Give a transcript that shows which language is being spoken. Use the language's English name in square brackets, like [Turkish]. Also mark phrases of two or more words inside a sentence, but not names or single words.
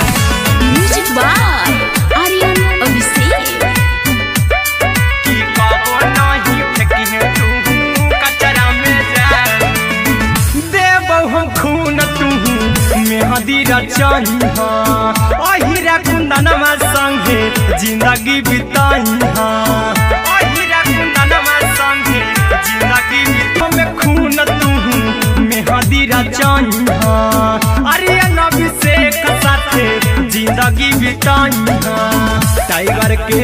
[English] music by Aryan Abhishek. [Magahi] कि कबो नहीं फेंकिहे तू कचरा में जान। देबौ हम खून तू मेहदी रचाई अहिरा कुंदनमा संगे जिंदगी बिताई अहिरा कुंदनमा संगे जिंदगी बिताई खून तू मेहदी रचाई आर्यन अभिषेक साथे जिंदगी बिताई टाइगर के